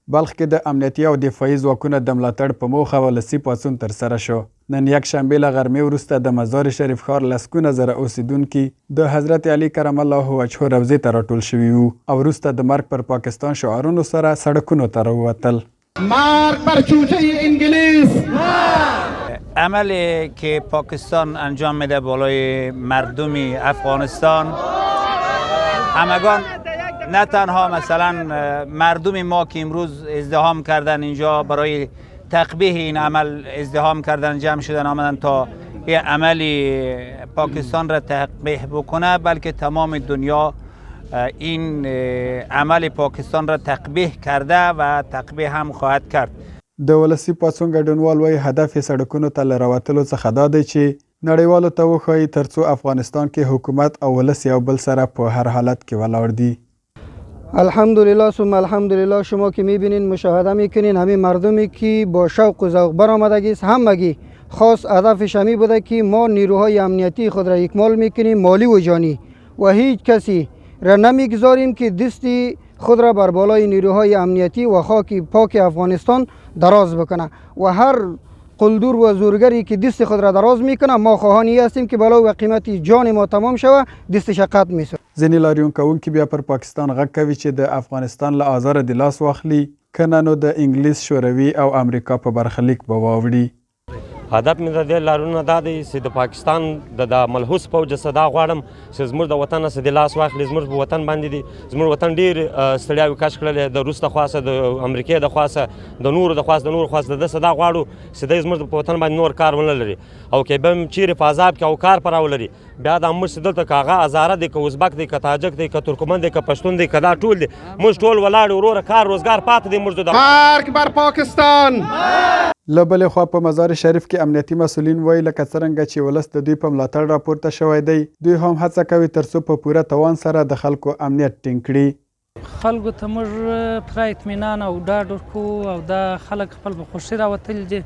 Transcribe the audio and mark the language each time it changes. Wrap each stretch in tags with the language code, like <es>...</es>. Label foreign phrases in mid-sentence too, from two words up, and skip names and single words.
<ps>بلخ کې د امنیتي او دفاعي ځواکونو د ملاتړ په موخه ولسي پاڅون ترسره شو. نن یکشنبه له غرمې وروسته د مزار شریف ښار لسګونه زره اوسیدونکي د حضرت علي</ps> <ar>کرم الله وجهه</ar> <ps>روضې ته راټول شوي وو او وروسته د مرګ پر پاکستان شعارونو سره سړکونو ته راووتل.</ps> <fa>مرگ بر چوچه انگلیس. عملی که پاکستان انجام میده بالای مردم افغانستان همگان، نه تنها مثلا مردم ما که امروز ازدحام کردن اینجا برای تقبیح این عمل ازدحام کردن، جمع شدن آمدن تا یه عملی پاکستان را تقبیح بکنه، بلکه تمام دنیا این عمل پاکستان را تقبیح کرده و تقبیح هم خواهد کرد.</fa> <ps>د ولسي پاڅون ګډونوال وایي هدف یې سړکونو ته له راوتلو څخه دا دی چې نړیوالو ته وښایي ترڅو افغانستان کې حکومت او ولس یو بل سره په هر حالت کې ولاړ دي.</ps> <ar>الحمدلله ثم الحمدلله،</ar> <fa>شما که میبینین مشاهده میکنین همین مردمی که با شوق و ذوق برآمدگی است، همگی خاص هدفش همی بوده که ما نیروهای امنیتی خود را اکمال میکنیم، مالی و جانی، و هیچ کسی را نمیگذاریم که دستی خود را بر بالای نیروهای امنیتی و خاک پاک افغانستان دراز بکنه و هر قلدور و زورگری که دست خود را دراز میکنه ما خواهانی هستیم که بلا و قیمت جان ما تمام شوه دستش قطع میشه.</fa> <ps>ځینې لاریون کوونکي بیا پر پاکستان غږ کوي چې د افغانستان له آزاره د لاس واخلي، کنه نو د انګلیس، شوروي او امریکا په برخلیک به واوړي. هدف مې د دې لارونه دا دی چې د پاکستان د ملحوظ پوځ څخه دا غواړم چې زموږ د وطن څخه د لاس واخلي. زموږ په وطن باندې دي، زموږ وطن ډېر ستړیاوې کش کړلې، د روس د خواسه، د امریکې د خواسه، د نورو د خواسه، د نورو خواسه، د څه دا غواړو چې دی زموږ په وطن باندې نور کار ونه لري، او که به چیرې په عذاب کې او کار پر راولري بیا دا موږ چې دلته که هغه هزاره دی، که ازبک دی، که تاجک دی، که ترکمن دی، که پښتون دی، که دا ټول دی، موږ ټول ولاړ وروره کار روزګار پاتې دی. موږ د</ps> <fa>مرگ بر پاکستان.</fa> <ps>له بلې خوا په مزار شریف کې امنیتي مسؤلین وایي لکه څرنګه چې ولس د دوی په ملاتړ راپورته شوی دی، دوی هم هڅه کوي ترڅو په پوره توان سره د خلکو امنیت ټینګ کړي. خلکو ته موږ پوره اطمینان او ډاډ ورکوو او دا خلک خپل په خوښۍ راوتلي دي.</ps>